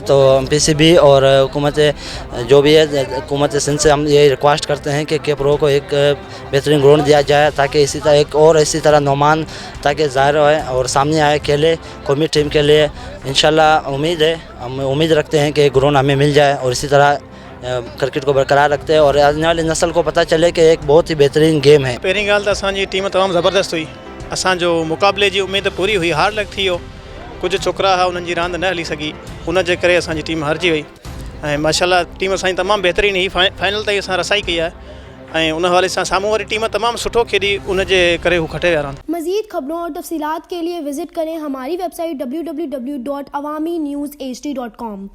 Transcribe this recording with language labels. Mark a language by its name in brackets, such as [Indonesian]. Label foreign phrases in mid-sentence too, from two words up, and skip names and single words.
[Urdu] تو PCB اور حکومت جو بھی ہے حکومت سندھ سے ہم یہ ریکویسٹ کرتے ہیں کہ کیپرو کو ایک بہترین گراؤنڈ دیا جائے، تاکہ اسی طرح نعمان تاکہ ظاہر ہے اور سامنے آئے کھیلے قومی ٹیم کے لیے. ان شاء اللہ امید ہے، ہم امید رکھتے ہیں کہ ایک گراؤنڈ ہمیں مل جائے اور اسی طرح کرکٹ کو برقرار رکھتے ہیں اور آنے والی نسل کو پتا چلے کہ ایک بہت ہی بہترین گیم ہے. [Sindhi] पहिरीं ॻाल्हि त असांजी टीम तमामु ज़बरदस्त हुई, असांजो मुक़ाबले जी उम्मीद पूरी हुई, हार लग थी हो, कुछ छोकरा हुआ उन्हनि जी रांदि न हली सघी, उन जे करे असांजी टीम हारजी वई। ऐं माशाल्लाह टीम असांजी तमामु बहितरीन हुई, फाइनल ताईं असां रसाई कई आहे ऐं उन हवाले सां साम्हूं वारी टीम तमामु सुठो खेॾी, उन जे करे हू खटे विया रांदि। [Urdu] مزید خبروں اور تفصیلات کے لیے وزٹ کریں ہماری ویب سائٹ www.awamiNewsHD.com.